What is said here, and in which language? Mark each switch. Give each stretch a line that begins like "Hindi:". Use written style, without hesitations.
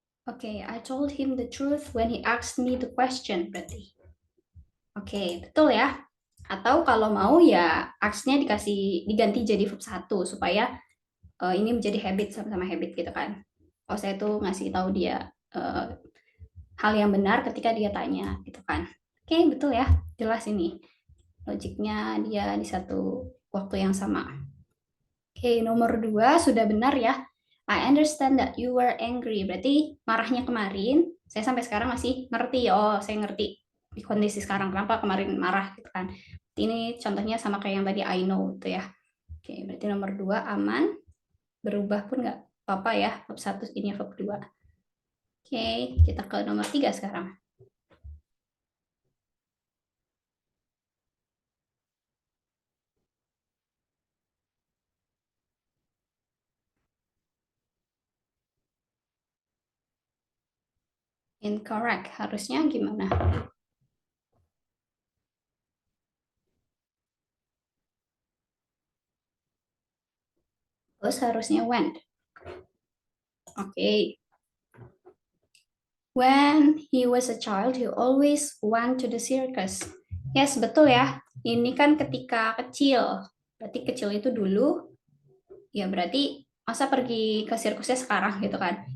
English: Oke, I told him the truth when he asked me the question berarti.
Indonesian: Oke, betul ya. Atau kalau mau ya asked-nya diganti jadi verb 1 supaya ini menjadi habit, sama-sama habit gitu kan. Kalau saya tuh ngasih tahu dia hal yang benar ketika dia tanya gitu kan. Oke, betul ya. Jelas ini. Logiknya dia di satu waktu yang sama. Oke, nomor 2 sudah benar ya.
English: I understand that you were angry.
Indonesian: Berarti marahnya kemarin, saya sampai sekarang masih ngerti. Oh, saya ngerti di kondisi sekarang. Kenapa kemarin marah gitu kan. Ini contohnya sama kayak yang tadi
English: I know
Indonesian: gitu ya. Oke, berarti nomor 2 aman. Berubah pun nggak apa-apa ya. Verb 1 ini verb 2. Oke, kita ke nomor 3 sekarang. Incorrect. Harusnya gimana? Terus harusnya went. Oke.
English: When he was a child, he always went to the circus.
Indonesian: Yes, betul ya. Ini kan ketika kecil. Berarti kecil itu dulu, ya berarti masa pergi ke sirkusnya sekarang gitu kan.